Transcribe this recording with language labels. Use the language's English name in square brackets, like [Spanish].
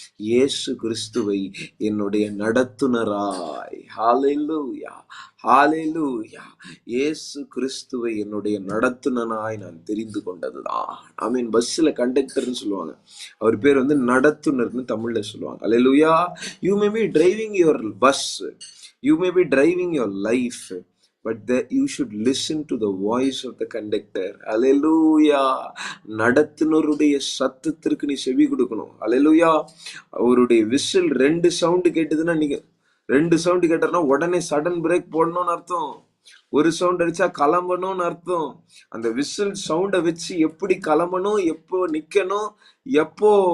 [Tamil] இயேசு கிறிஸ்துவை என்னுடைய நடத்துனராய், ஹalleluya, ஹalleluya, இயேசு கிறிஸ்துவை என்னுடைய நடத்துனராய் நான் தெரிந்து கொண்டதுதான். [English] I mean, [Tamil] பஸ்ல கண்டக்டர்னு சொல்லுவாங்க, அவர் பேர் நடத்துனர்னு தமிழ்ல சொல்லுவாங்க. ஹalleluya. [English] You may be driving your bus, you may be driving your life, but you should listen to the voice of the conductor. Hallelujah. [Tamil] நடத்துனருடைய சத்தத்திற்கு நீ செவி கொடுக்கணும். Hallelujah. அவருடைய விசில் 2 சவுண்ட் கேட்டதுன்னா, நீங்க 2 சவுண்ட் கேட்டா உடனே சடன் பிரேக் போடணும்னு அர்த்தம். ஒரு சவுண்ட் அடிச்சா கிளம்பணும்னு அர்த்தம். அந்த விசில் சவுண்டை வச்சு எப்படி கிளம்பணும், எப்போ நிக்கணும், எப்போ